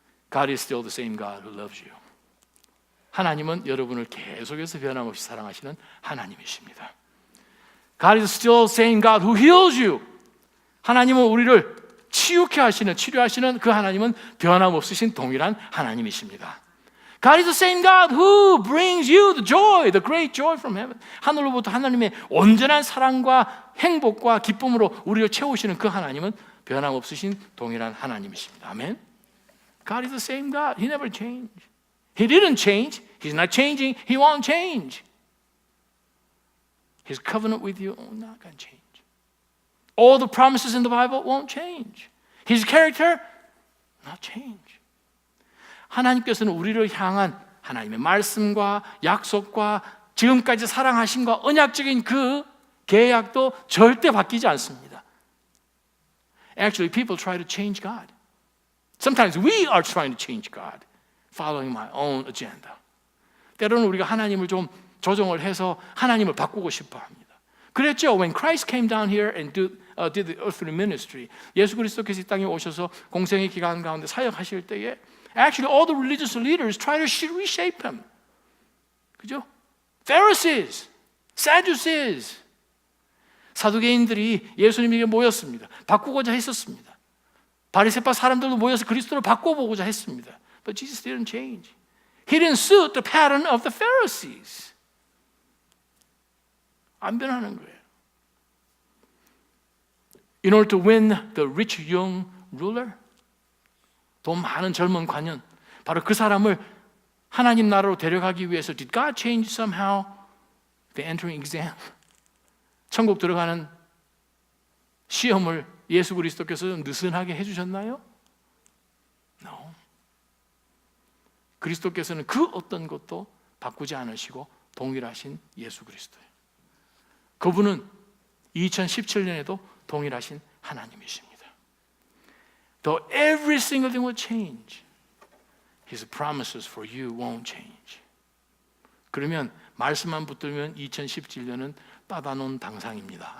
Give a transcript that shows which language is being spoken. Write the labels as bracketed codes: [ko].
[en] God is still the same God who loves you. [ko] 하나님은 여러분을 계속해서 변함없이 사랑하시는 하나님이십니다. [en] God is still the same God who heals you. [ko] 하나님은 우리를 치유케 하시는, 치료하시는 그 하나님은 변함없으신 동일한 하나님이십니다. [en] God is the same God who brings you the joy, the great joy from heaven. [ko] 하늘로부터 하나님의 온전한 사랑과 행복과 기쁨으로 우리를 채우시는 그 하나님은 변함없으신 동일한 하나님이십니다. [en] 아멘. God is the same God. He never changed. He didn't change. He's not changing. He won't change. His covenant with you is not going to change. All the promises in the Bible won't change. His character, not change. [ko] 하나님께서는 우리를 향한 하나님의 말씀과 약속과 지금까지 사랑하심과 언약적인 그 계약도 절대 바뀌지 않습니다. [en] Actually, people try to change God. Sometimes we are trying to change God, following my own agenda. [ko] 때로는 우리가 하나님을 좀 조정을 해서 하나님을 바꾸고 싶어 합니다. 그랬죠. [en] When Christ came down here and did the earthly ministry, [ko] 예수 그리스도께서 이 땅에 오셔서 공생의 기간 가운데 사역하실 때에 [en] actually all the religious leaders try to reshape him. [ko] 그죠? Pharisees, Sadducees, 사두개인들이 예수님에게 모였습니다. 바꾸고자 했었습니다. 바리새파 사람들도 모여서 그리스도를 바꿔보고자 했습니다. [en] But Jesus didn't change. He didn't suit the pattern of the Pharisees. [ko] 안 변하는 거예요. [en] In order to win the rich young ruler, [ko] 돈 많은 젊은 관원, 바로 그 사람을 하나님 나라로 데려가기 위해서 [en] Did God change somehow the entering exam? [ko] 천국 들어가는 시험을 예수 그리스도께서 느슨하게 해주셨나요? [en] No. [ko] 그리스도께서는 그 어떤 것도 바꾸지 않으시고 동일하신 예수 그리스도예요. 그분은 2017년에도 동일하신 하나님이십니다. [en] Though every single thing will change, His promises for you won't change. [ko] 그러면 말씀만 붙들면 2017년은 따다놓은 당상입니다.